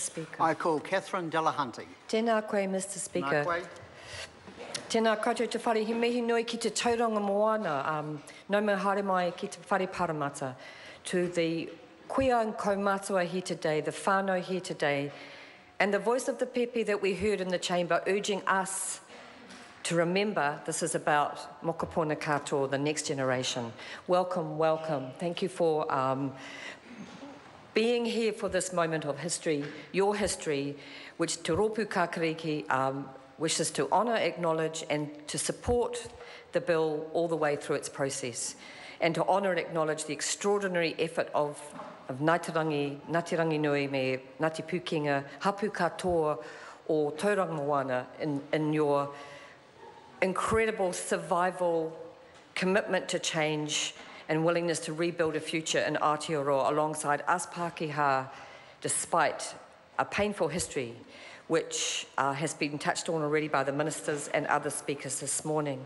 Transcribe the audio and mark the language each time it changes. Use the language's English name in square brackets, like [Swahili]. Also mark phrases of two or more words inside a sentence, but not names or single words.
[English] Speaker. I call Catherine Delahunty. [Māori] Tēnā koe, [English] Mr. Speaker. [Māori] Nā koe. Tēnā koutou te whare, he mihi nui ki te Tauranga Moana, no me haere mai ki te whare paramata, [English] to the kuia and kaumatua here today, the whānau here today, and the voice of the pepe that we heard in the chamber urging us to remember this is about [Māori] mokopuna katoa, [English] the next generation. Welcome, welcome. Thank you for being here for this moment of history, your history, which Te Rōpū Kākariki wishes to honour, acknowledge and to support the bill all the way through its process, and to honour and acknowledge the extraordinary effort of [Māori] Ngāti Ranginui me Ngāti Pūkenga, Hapū katoa o Tauranga Moana [English] in your incredible survival, commitment to change and willingness to rebuild a future in Aotearoa alongside us Pākehā, despite a painful history which has been touched on already by the ministers and other speakers this morning.